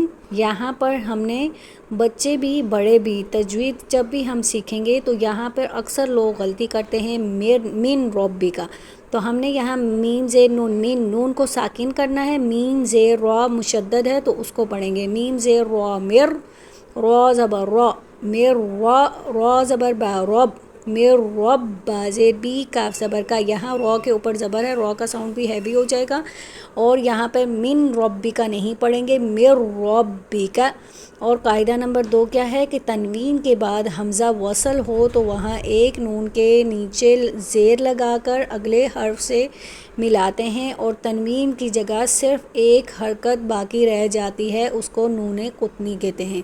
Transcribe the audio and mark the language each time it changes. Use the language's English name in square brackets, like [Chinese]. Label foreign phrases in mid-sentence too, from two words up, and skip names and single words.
[Urdu] یہاں پر ہم نے بچے بھی بڑے بھی تجوید جب بھی ہم سیکھیں گے تو یہاں پر اکثر لوگ غلطی کرتے ہیں من [Arabic] ربی کا، [Urdu] تو ہم نے یہاں میم زیر نون من، نون کو ساکن کرنا ہے، میم زیر را مشدد ہے تو اس کو پڑھیں گے میم زیر را مر، را زبر را مر، را زبر با رب مر رب، با زیر بی، کاف زبر کا، یہاں را کے اوپر زبر ہے، را کا ساؤنڈ بھی ہیوی ہو جائے گا، اور یہاں پہ [Arabic] من ربی کا [Urdu] نہیں پڑھیں گے، [Arabic] مر ربی کا۔ [Urdu] اور قاعدہ نمبر 2 کیا ہے کہ تنوین کے بعد حمزہ وصل ہو تو وہاں ایک نون کے نیچے زیر لگا کر اگلے حرف سے ملاتے ہیں، اور تنوین کی جگہ صرف ایک حرکت باقی رہ جاتی ہے، اس کو نون قطنی کہتے ہیں۔